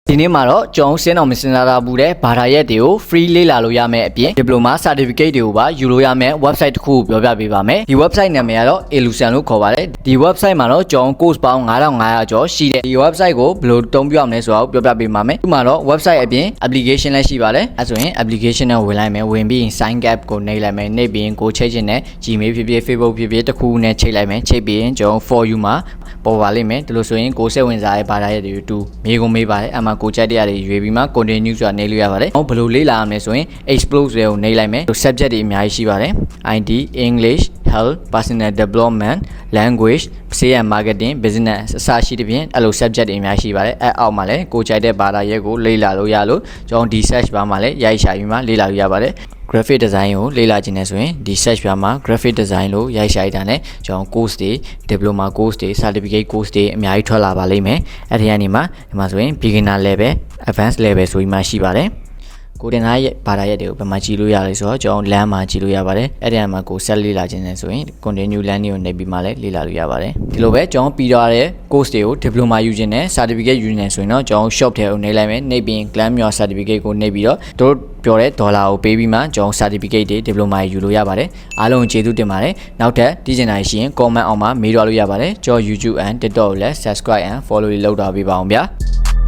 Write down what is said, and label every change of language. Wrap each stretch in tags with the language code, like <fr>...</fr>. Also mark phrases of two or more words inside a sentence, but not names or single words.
<my>ဒီနေ့မှာတော့ကျွန်တော်စင်းအောင်မစင်လာတာဘူးတဲ့ဘာသာရပ်တွေကို free လေ့လာလို့ရမယ်အပြင်</my> <en>diploma certificate</en> <my>တွေကိုပါယူလို့ရမယ် website တစ်ခုကိုပြောပြပေးပါမယ်ဒီ website နာမည်ကတော့ Elucent လို့ခေါ်ပါတယ်ဒီ website မှာတော့ကျွန်တော် course ပေါင်း9500ကျော်ရှိတယ်ဒီ website ကိုဘယ်လိုတုံးပြရမလဲဆိုတာကိုပြောပြပေးပါမယ်ဒီမှာတော့ website အပြင် application လည်းရှိပါတယ်အဲဆိုရင် application နဲ့ဝင်လိုက်မယ်ဝင်ပြီးရင်</my> <en>sign up</en> <my>ကိုနှိပ်လိုက် မယ်နှိပ်ပြီးရင်ကိုချိတ်ချင်တဲ့ Gmail ဖြစ်ဖြစ် Facebook ဖြစ်ဖြစ်တစ်ခုနဲ့ချိတ်လိုက်မယ်ချိတ်ပြီးရင်ကျွန်တော်</my> <en>for you</en> <my>မှာပေါ်ပါလိမ့်မယ်ဒီလိုဆိုရင်ကိုစိတ်ဝင်စားတဲ့ဘာသာရပ်တွေတူမေးခွန်းမေးပါတယ်အမှကိုကြိုက်တဲ့တွေရွေးပြီးမှ continue ဆိုတာနှိပ်လို့ရပါတယ်ဘယ်လိုလေ့လာရမလဲဆိုရင် explore တွေကိုနှိပ်လိုက်မယ် subject တွေအများကြီး ရှိပါတယ်</my> <en>IT English Health Personal Development Language Sales and Marketing Business</en> <my>အစရှိတဲ့ပြင်အဲ့လို subject တွေအများကြီးရှိပါတယ်အဲ့အောက်မှာလည်းကိုကြိုက်တဲ့ဘာသာရပ်ကိုလေ့လာလို့ရလို့ကျွန်တော်ဒီ</my> <en>search bar</en> <my>မှာလည်းရိုက်ရှာပြီးမှလေ့လာလို့ရပါတယ်</my> <en>graphic design</en> <my>ကို လေ့လာခြင်းနဲ့ဆိုရင်ဒီ</my> <en>search bar</en> <my>မှာ</my> <en>graphic design</en> <my>လို့ရိုက်ရှာရတာနဲ့ကျွန်တော် course တွေ</my> <en>diploma course</en> <my>တွေ</my> <en>certificate course</en> <my>တွေအများကြီးထွက်လာပါလိမ့်မယ်အဲ့ဒီကနေမှဒီမှာ ဆိုရင်</my> <en>beginner level advanced level</en> <my>ဆိုပြီးမှရှိပါတယ်ကိုတင်သားရဲ့ဘာသာရပ်တွေကိုဘယ်မှာကြည့်လို့ရလဲဆိုတော့ကျွန်တော် LAN မှာကြည့်လို့ရပါတယ် အဲ့ဒီမှာကိုဆက်လေ့လာခြင်းနဲ့ဆိုရင်</my> <en>continue LAN</en> <my>တွေကိုနှိပ်ပြီးမှလည်းလေ့လာလို့ရပါတယ်ဒီလိုပဲကျွန်တော်ပြီးတော့တဲ့ course တွေကို diploma ယူခြင်းနဲ့ certificate ယူခြင်းဆိုရင်တော့ကျွန်တော် shop ထဲကိုနှိပ်လိုက်မယ်နှိပ်ပြီး</my> <en>claim your certificate</en> <my>ကိုနှိပ်ပြီးတော့တို့ပြောတဲ့ဒေါ်လာကိုပေးပြီးမှကျွန်တော် certificate တွေ diploma ယူလို့ရပါတယ်အားလုံးကျေးဇူးတင်ပါတယ်နောက်ထပ်တည်ကျင်တာရှိရင် comment အောက်မှာမေးတော့လို့ရပါတယ်ကျွန်တော် YouTube and TikTok ကိုလည်း</my> <en>subscribe and follow</en> <my>လုပ်ထားပေးပါအောင်ဗျာ</my>